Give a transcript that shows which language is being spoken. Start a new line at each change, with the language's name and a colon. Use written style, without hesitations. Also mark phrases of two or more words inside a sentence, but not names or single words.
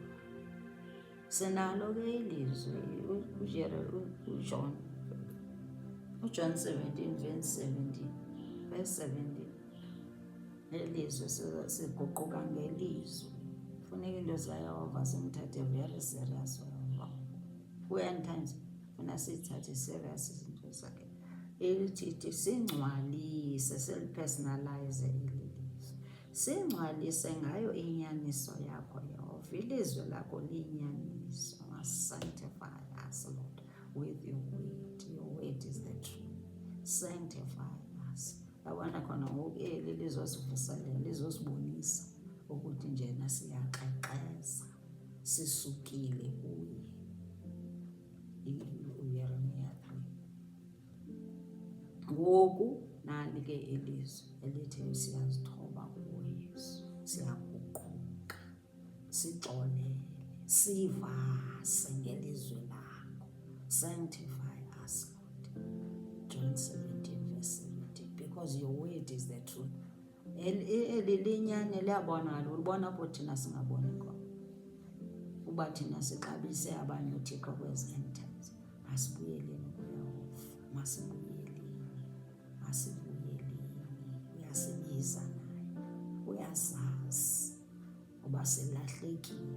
Xhosa: Sinalo ke ilizwi uJohn 17 verse 17, elizwi siguquka ngelizwi. Funeka into zikaYehova simthathe
English: very serious when times
Xhosa: funa sithathe serious izinto zakhe. Elithi singcwalise, silipersonalize ilizwi, singcwalise ngayo inyaniso yakho Yehova. Ilizwi lakho liyinyaniso.
English: Sanctify us Lord with your word. Your word is the truth. Sanctify us.
Xhosa: Abana khona ngoku eli lizosivuselela, lizosibonisa ukuthi njena siyaxexeza, sisukile kuye. uYeremiya 3. Ngoku nali ke ilizwi elithi siyazithoba kuye Yesu, siyaguquka, sixolele, sivase ngelizwi lakho.
English: Sanctify us Lord. John 17 verse 17, because your word is the truth.
Xhosa: Eli linyane liyabonakala, ulibona apho thina singaboni khona. Uba thina sixabise abanye uThixo kwezi
English: end times.
Xhosa: Masibuyeleni kuYehova, masibuyeleni. Uyasibiza naye, uyasazi uba silahlekile.